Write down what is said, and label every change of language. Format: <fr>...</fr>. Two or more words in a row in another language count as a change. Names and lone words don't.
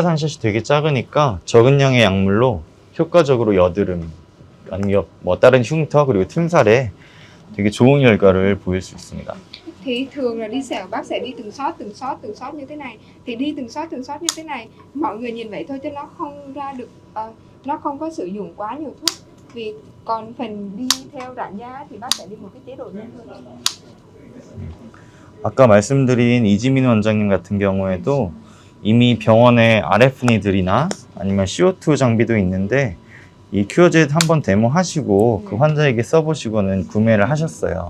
<ko>한 샷이 되게 작으니까 적은 양의 약물로 효과적으로 여드름 아니면 뭐 다른 흉터 그리고 틈살에 되게 좋은 결과를 보일 수 있습니다.</ko> <vi>Thì thường là đi sẹo bác sẽ đi từng sót như thế này. Thì đi từng sót như thế này, mọi người nhìn vậy thôi chứ nó không ra được, nó không có sử dụng quá nhiều thuốc. Vì còn phần đi theo rạn da thì bác sẽ đi một cái chế độ nhanh hơn.</vi> <ko>아까 말씀드린 이지민 원장님 같은 경우에도 이미 병원에 RF니들이나 아니면 CO2 장비도 있는데 이 큐어젯 한번 데모하시고 그 환자에게 써보시고는 구매를 하셨어요.</ko>